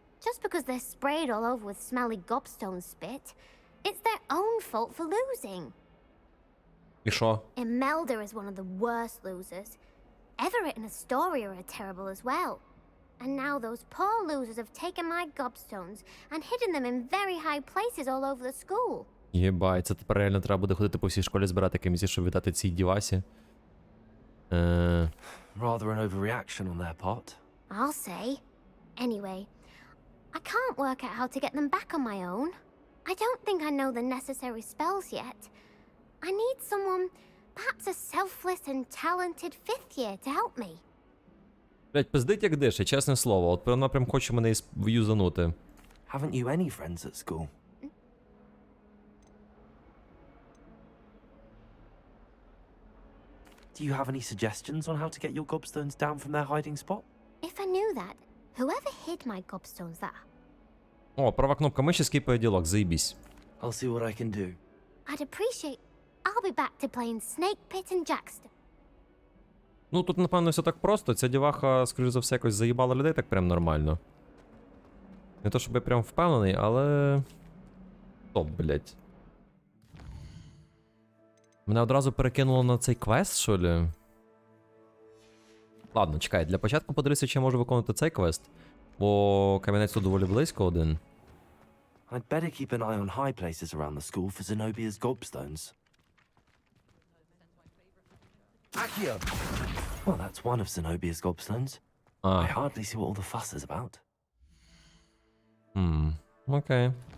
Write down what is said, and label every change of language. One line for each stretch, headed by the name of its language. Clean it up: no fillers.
English: Just because they're sprayed all over with smelly gobstone spit, it's their own fault for losing.
Ukrainian: І що?
English: Imelda is one of the worst losers. Everett and Astoria are terrible as well. And now those poor losers have taken my gobstones and hidden them in very high places all over the school.
Ukrainian: Єбать, це тепер реально треба буде ходити по всій школі збирати комісії, щоб віддати цій дівасі.
English: Rather an overreaction on their part. I'll say. Anyway, I can't work out how to get them back on my own. I don't think I know the necessary spells yet. I need someone, perhaps a selfless and talented fifth year to help me.
Ukrainian: Блять, пиздить як дише, чесне слово. От вона прям хоче мене юзанути.
English: Haven't you any friends at school? Do you have any suggestions on how to get your gobstones down from their hiding spot? If I knew that, whoever hid my gobstones there,
Ukrainian: О, права кнопка миші, скіпає діалог, заєбісь.
English: I'll see what I can do. I'd appreciate. I'll be back to playing Snake Pit and Jackster.
Ukrainian: Ну, тут, напевно, все так просто. Ця діваха, скоріш за все, якось заїбала людей так прям нормально. Не то, щоб я прям впевнений, але... Стоп, блять. Мене одразу перекинуло на цей квест, що ли? Ладно, чекай, для початку подивлюся, чи я можу виконати цей квест. Бо камінець тут доволі близько один.
English: I'd better keep an eye on high places around the school for Zenobia's gobstones. Accio! Well, that's one of Zenobia's gobstones. I hardly see what all the fuss is about.
Ukrainian: Окей.